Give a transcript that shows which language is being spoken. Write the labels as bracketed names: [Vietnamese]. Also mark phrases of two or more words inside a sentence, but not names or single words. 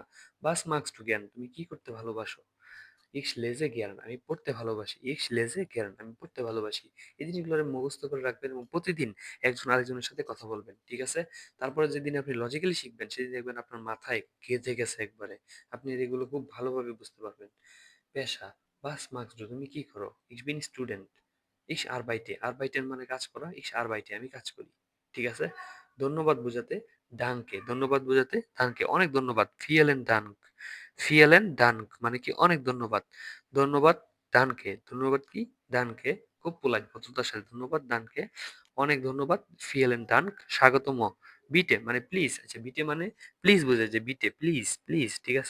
[German] was machst du gern, [Bangla] তুমি কি করতে ভালোবাসো? [German] ich lese gern, [Bangla] আমি পড়তে ভালোবাসি, [German] ich lese gern, [Bangla] আমি পড়তে ভালোবাসি। এই জিনিসগুলো মুখস্থ করে রাখবেন এবং প্রতিদিন একজন আরেকজনের সাথে কথা বলবেন, ঠিক আছে? তারপরে যেদিন আপনি লজিক্যালি শিখবেন, সেদিন দেখবেন আপনার মাথায় গেঁথে গেছে একবারে, আপনি এগুলো খুব ভালোভাবে বুঝতে পারবেন। পেশা, [German] was machst du, [Bangla] তুমি কি করো? [German] Ich bin Student, ich arbeite, arbeiten মানে [Bangla] কাজ করা, [German] ich arbeite [Bangla] আমি কাজ করি, ঠিক আছে? ধন্যবাদ বোঝাতে danke, ধন্যবাদ বোঝাতে danke, অনেক ধন্যবাদ, [German] vielen Dank, vielen Dank [Bangla] মানে কি অনেক ধন্যবাদ, ধন্যবাদ danke, ধন্যবাদ কি danke, খুব পোলাইট ভদ্রতার সাথে ধন্যবাদ danke, অনেক ধন্যবাদ, [German] vielen Dank [Bangla] স্বাগতম, বিটে মানে প্লিজ, আচ্ছা বিটে মানে প্লিজ বোঝায়, যে বিটে প্লিজ, প্লিজ, ঠিক আছে?